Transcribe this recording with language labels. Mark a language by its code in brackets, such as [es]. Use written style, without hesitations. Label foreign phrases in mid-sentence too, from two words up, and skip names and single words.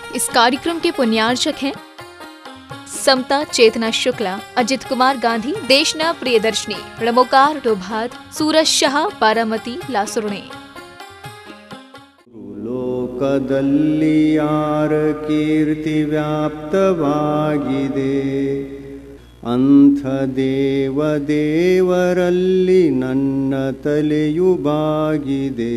[hi] कार्यक्रम के पुण्यार्चक हैं समता चेतना शुक्ला, अजित कुमार गांधी, देशना प्रियदर्शनी, रमोकार डोभात, सूरज शाह, बारामती, लासुरणे। [kn] ಲೋಕದಲ್ಲಿ ಯಾರ ಕೀರ್ತಿ ವ್ಯಾಪ್ತವಾಗಿದೆ, ಅಂಥ ದೇವರಲ್ಲಿ ನನ್ನ ತಲೆಯು ಬಾಗಿದೆ.